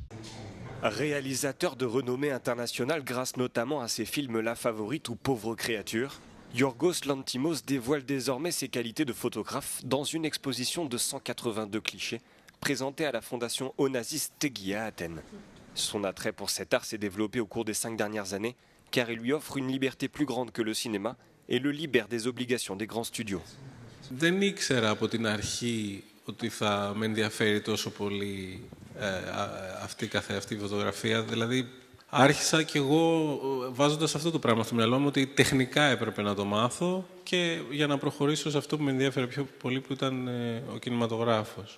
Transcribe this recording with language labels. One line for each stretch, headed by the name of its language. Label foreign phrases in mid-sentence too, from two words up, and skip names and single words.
French: Réalisateur de renommée internationale grâce notamment à ses films La Favorite ou Pauvre créature, Yorgos Lanthimos dévoile désormais ses qualités de photographe dans une exposition de 182 clichés présentée à la fondation Onassis Tegui à Athènes. Son attrait pour cet art s'est développé au cours des 5 dernières années car il lui offre une liberté plus grande que le cinéma et le libère des obligations des grands studios.
Greek: Δεν ήξερα από την αρχή ότι θα με ενδιαφέρει τόσο πολύ αυτή καθεαυτή φωτογραφία. Δηλαδή, άρχισα κι εγώ βάζοντας αυτό το πράγμα στο μυαλό μου ότι τεχνικά έπρεπε να το μάθω και για να προχωρήσω σε αυτό που με ενδιαφέρε πιο πολύ που ήταν ο κινηματογράφος.